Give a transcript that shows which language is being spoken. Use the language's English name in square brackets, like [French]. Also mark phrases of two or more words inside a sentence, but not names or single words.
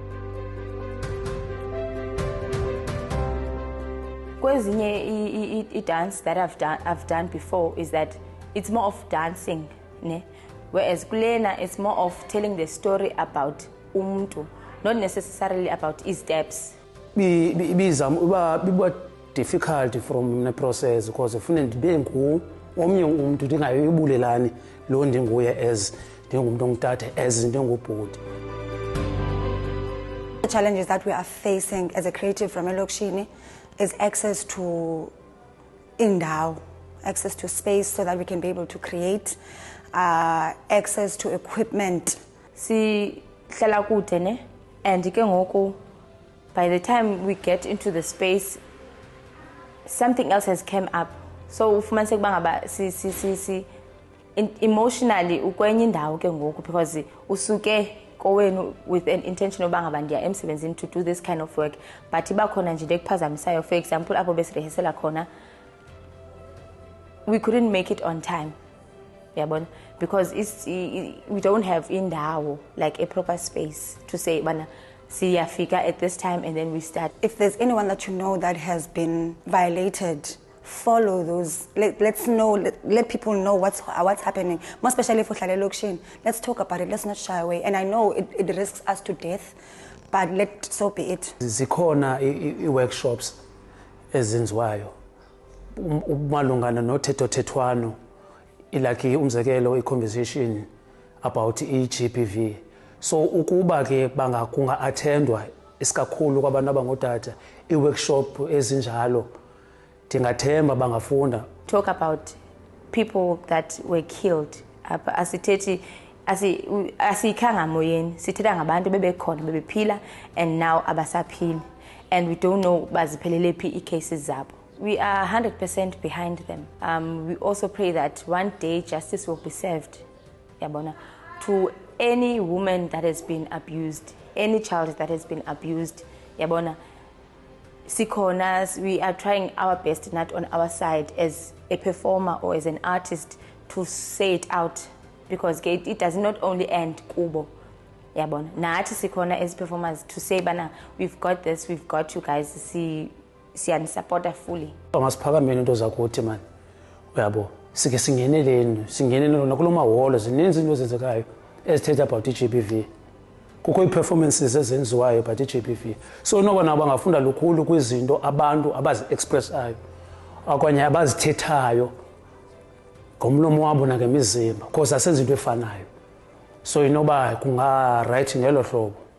[English] Kwezinye dance that I've done before is that it's more of dancing, ne? Whereas kulena it's more of telling the story about umuntu, not necessarily about his steps. [Xhosa] Biba [English] difficult from the process because [Xhosa] ufuna ndibe omnye umuntu ndingayibulelani lo ndinguye as ndingumuntu ongutata as ndingubhuti. [English] The challenges that we are facing as a creative from Elokishini is access to indawo, access to space so that we can be able to create, access to equipment. [Xhosa] Si hlala kude ne, [English] and [Xhosa] ke ngoku [English] by the time we get into the space something else has come up, so [Xhosa] ufumaniseka bangaba si [English] emotionally [Xhosa] ukwenye indawo ke ngoku [English] because [Xhosa] usuke kowenu [English] with an intention [Xhosa] obangaba ndiya emsebenzini [English] to do this kind of work, but [Xhosa] ibakhona nje lekuphazamisayo. [English] For example, [Xhosa] apho besirehesela khona [English] we couldn't make it on time, yabona, because we don't have indawo, like a proper space to say [Xhosa] bana siyafika [English] at this time and then we start. If there's anyone that you know that has been violated, follow those. Let's know. Let people know what's happening. More especially for Hlale Lokishini. Let's talk about it. Let's not shy away. And I know it risks us to death, but so be it. [Xhosa] Zikhona workshops ezenziwayo malungana nothetho-thethwano, ilaki umzekelo [English] i-conversation about [Xhosa] i-GBV. So ukuba ke kunga-attendwa isikakhulu kwabantu abangootata i-workshop ezinjalo, ndingathemba bangafunda. [English] Talk about people that were killed. [Xhosa] Asithethi asiyikhanga moyeni, sithetha ngabantu bebekhona bebephila [English] and now [Xhosa] abasaphili, [English] and we don't know [Xhosa] baziphelele phi i-cases zabo. [English] We are 100% behind them. We also pray that one day justice will be served, yabona, to any woman that has been abused. any child that has been abused, yabona, we are trying our best, not on our side as a performer or as an artist, to say it out, because it does not only end kubo. [Xhosa] Yabona, nathi sikhona [English] as performers to say bana, we've got this, we've got you guys, siyanisupporta fully. [Xhosa] Masiphakameni into zakuthi man, uyabo, sike singeneleni nakulo mahholo zininzi into ezenzekayo ezithetha about i-GBV. Kukho ii-performances ezenziwayo about i-GBV. So noba nabo bangafunda lukhulu kwizinto abantu abazi-expressayo okanye abazithethayo ngomlomo wabo nangemizimba, because asenza into efanayo. So inoba kunga right ngelo hlobo.